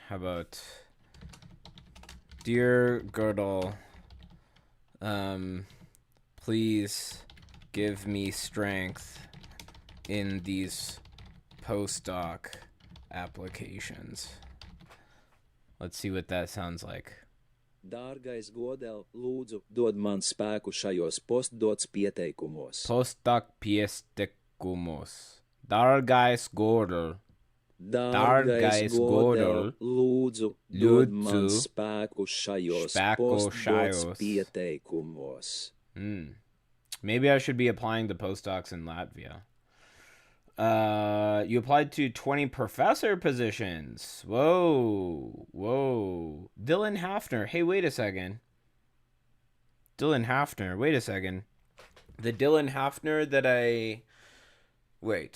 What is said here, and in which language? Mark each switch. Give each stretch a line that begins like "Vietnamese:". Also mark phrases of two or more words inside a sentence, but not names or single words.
English: How about Dear Girdle, please give me strength in these postdoc applications. Let's see what that sounds like.
Latvian: Dārgais Godel, lūdzu, dod man spēku šajos postdoc pieteikumos. Postdoc pieteikumos. Dārgais Godel. Dārgais Godel, lūdzu, dod man spēku šajos postdoc pieteikumos.
English: Maybe I should be applying to postdocs in Latvia. You applied to 20 professor positions. Whoa. Dylan Hafner. Hey, wait a second. The Dylan Hafner that Wait.